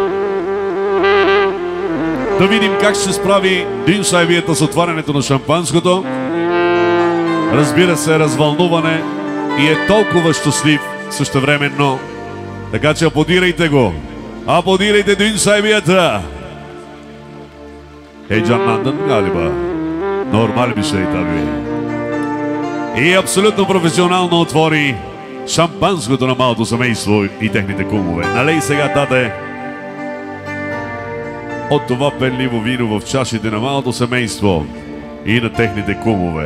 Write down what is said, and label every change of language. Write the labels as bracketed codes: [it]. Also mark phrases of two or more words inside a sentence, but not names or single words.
[bg] Да видим как ще справи Дюн Сайбията с отварянето на шампанското. Разбира се, развълнуване и е толкова щастлив същевременно. Така че аплодирайте го. Аплодирайте Дюн Сайбията. [tr] Heyecanlandın galiba. Normal bir şey tabii. [bg] И абсолютно професионално отвори шампанското на малото семейство и техните кумове. Налей сега, тате, от това пенливо вино в чашите на малото семейство и на техните кумове.